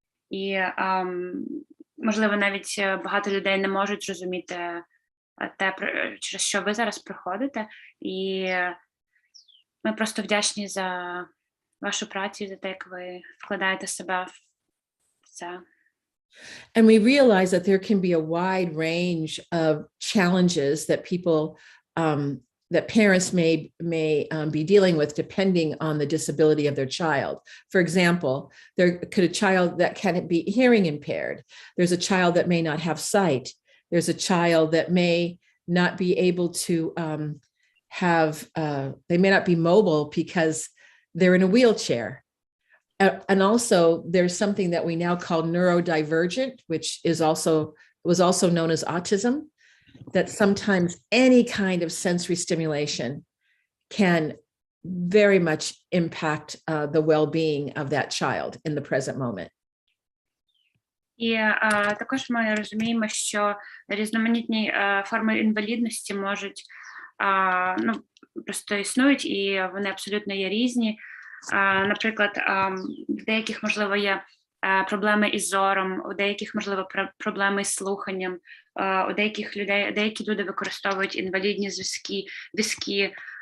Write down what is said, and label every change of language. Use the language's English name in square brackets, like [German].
[Ukrainian] І, можливо, навіть багато людей не можуть зрозуміти те, через що ви зараз проходите. І ми просто вдячні за вашу працю, за те, як ви вкладаєте себе в це. [English] And we realize that there can be a wide range of challenges that people, that parents may be dealing with depending on the disability of their child. For example, there could a child that can be hearing impaired. There's a child that may not have sight. There's a child that may not be able to they may not be mobile because they're in a wheelchair. And also there's something that we now call neurodivergent, which was also known as autism, that sometimes any kind of sensory stimulation can very much impact the well-being of that child in the present moment. [Ukrainian] І також ми розуміємо, що різноманітні форми інвалідності можуть, просто існують, і вони абсолютно є різні. Наприклад, у деяких, можливо, є проблеми із зором, у деяких, можливо, проблеми з слуханням, у деякі люди використовують інвалідні візки.